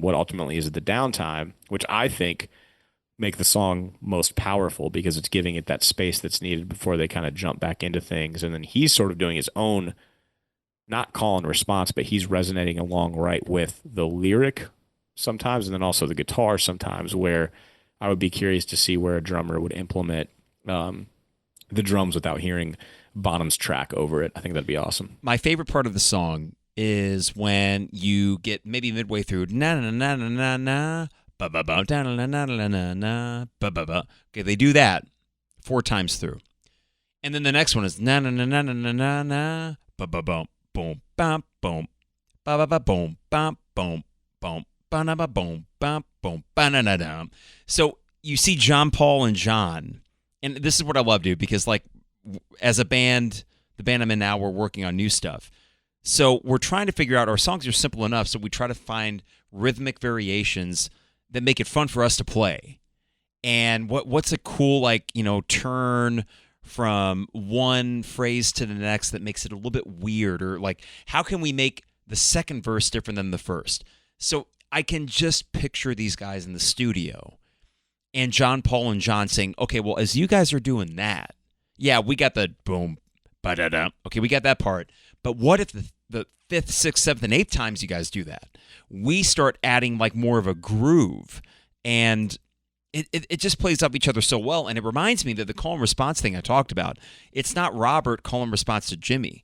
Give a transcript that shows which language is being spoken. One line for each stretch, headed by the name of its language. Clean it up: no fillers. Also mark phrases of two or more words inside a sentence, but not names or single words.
English: what ultimately is the downtime, which I think make the song most powerful because it's giving it that space that's needed before they kind of jump back into things, and then he's sort of doing his own not call and response, but he's resonating along right with the lyric sometimes, and then also the guitar sometimes, where I would be curious to see where a drummer would implement the drums without hearing Bonham's track over it. I think that'd be awesome. my favorite part of the song is when you get maybe midway through na na na na na na ba ba ba na na na na na na ba ba ba. Okay, they do that 4 times through, and then the next one is na na na na na na na na ba ba boom boom bam boom ba ba ba boom bam boom boom ba na ba boom bam boom ba na na na. So you see John Paul and John, and this is what I love, dude, because like as a band, the band I'm in now, we're working on new stuff. So we're trying to figure out, our songs are simple enough, so we try to find rhythmic variations that make it fun for us to play. And what's a cool, like, turn from one phrase to the next that makes it a little bit weird, or like how can we make the second verse different than the first? So I can just picture these guys in the studio and John Paul and John saying, okay, well, as you guys are doing that, yeah, we got the boom, ba-da-da. Okay, we got that part. But what if the fifth, sixth, seventh, and eighth times you guys do that, we start adding like more of a groove, and it just plays off each other so well. And it reminds me that the call and response thing I talked about, it's not Robert call and response to Jimmy.